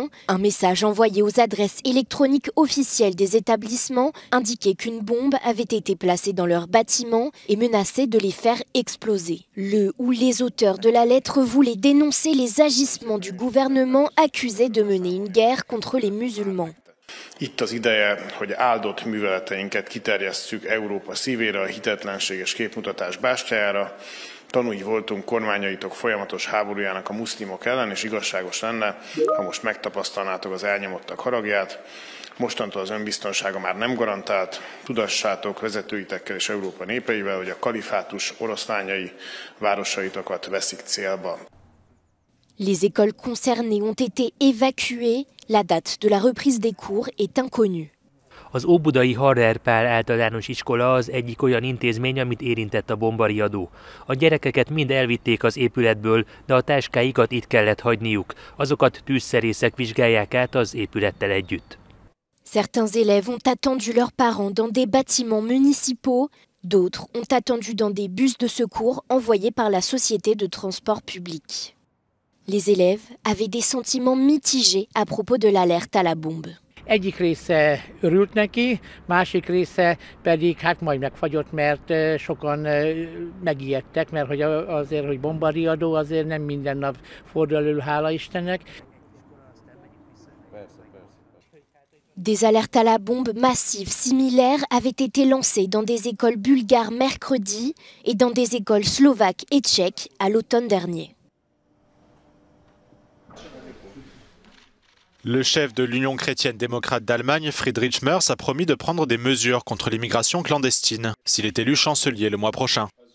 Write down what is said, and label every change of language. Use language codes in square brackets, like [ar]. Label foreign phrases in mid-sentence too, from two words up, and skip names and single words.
[fr] Un message envoyé aux adresses électroniques officielles des établissements indiquait qu'une bombe avait été placée dans leur bâtiment et menaçait de les faire exploser. Le ou les auteurs de la lettre voulaient dénoncer les agissements du gouvernement accusé de mener une guerre contre les musulmans. [hu] Itt az ideje, hogy áldott műveleteinket kiterjesszük Európa szívére, a hitetlenség és képmutatás bástyájára. Tanúi voltunk kormányaitok folyamatos háborújának a muszlimok ellen, és igazságos lenne, ha most megtapasztalnátok az elnyomottak haragját. Mostantól az önbiztonsága már nem garantált. Tudassátok vezetőitekkel és Európa népeivel, hogy a kalifátus oroszlányai városaitokat veszik célba. [fr] Les écoles concernées ont été évacuées. La date de la reprise des cours est inconnue. [hu] Az óbudai Harrer Pál általános iskola az egyik olyan intézmény, amit érintett a bombariadó. A gyerekeket mind elvitték az épületből, de a táskáikat itt kellett hagyniuk. Azokat tűzszerészek vizsgálják át az épülettel együtt. [fr] Certains élèves ont attendu leurs parents dans des bâtiments municipaux. D'autres ont attendu dans des bus de secours envoyés par la société de transport public. Les élèves avaient des sentiments mitigés à propos de l'alerte à la bombe. [hu] Egyik része örült neki, másik része pedig hát majd megfagyott, mert sokan megijedtek, mert hogy azért, hogy bombariadó, azért nem minden nap fordul elő, hála Istennek. [fr] Des alertes à la bombe massives similaires avaient été lancées dans des écoles bulgares mercredi et dans des écoles slovaques et tchèques à l'automne dernier. Le chef de l'Union chrétienne démocrate d'Allemagne, Friedrich Merz, a promis de prendre des mesures contre l'immigration clandestine s'il est élu chancelier le mois prochain.